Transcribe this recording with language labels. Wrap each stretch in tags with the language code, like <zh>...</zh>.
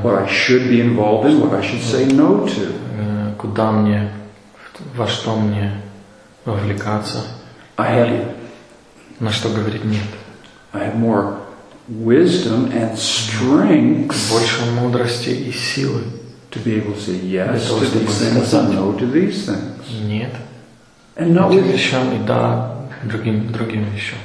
<en>What I should be involved in, what I should say no to.</en> <ru>Куда мне, во что мне вовлекаться?</ru> <en>I have.</en> <ru>На что говорить нет?</ru> <en>I have more wisdom and strength.</en> <ru>Больше мудрости и силы.</ru> <en>To be able to say yes to these things and no to these things.</en> <ru>Нет.</ru> <en>And not with</en> <ru>вещам, и да, другим вещам.</ru>